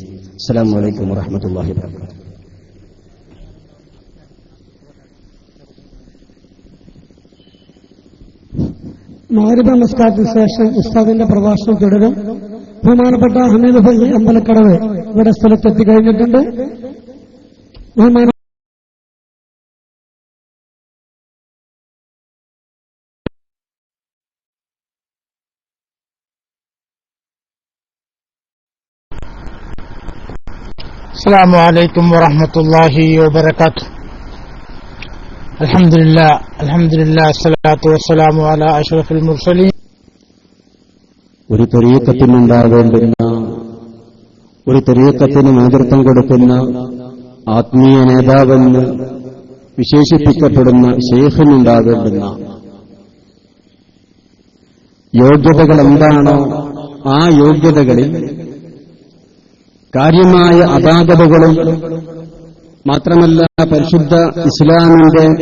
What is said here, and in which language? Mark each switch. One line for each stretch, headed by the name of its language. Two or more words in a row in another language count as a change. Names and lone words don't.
Arabic: السلام عليكم ورحمة الله وبركاته.
Malayalam: മഗ്രിബ് നമസ്കാരത്തിന് ശേഷം ഉസ്താദിന്റെ പ്രഭാഷണം തുടരും. ബഹുമാനപ്പെട്ട ഹമീദ് ഭായി അമ്പലക്കടവ് ഇവിടെ സ്ഥലത്തെത്തി കഴിഞ്ഞിട്ടുണ്ട്.
Arabic: السلام عليكم ورحمة الله وبركاته. الحمد لله الصلاة والسلام على أشرف المرسلين.
Malayalam: ഒരു തരീഖത്തിനുണ്ടാകേണ്ടുന്ന, ഒരു തരീഖത്തിന് നേതൃത്വം കൊടുക്കുന്ന ആത്മീയ നേതാവെന്ന് വിശേഷിപ്പിക്കപ്പെടുന്ന ശൈഖിനുണ്ടാകേണ്ടുന്ന യോഗ്യതകൾ എന്താണോ ആ യോഗ്യതകളിൽ കാര്യമായ അപാകതകളും മാത്രമല്ല പരിശുദ്ധ ഇസ്ലാമിന്റെ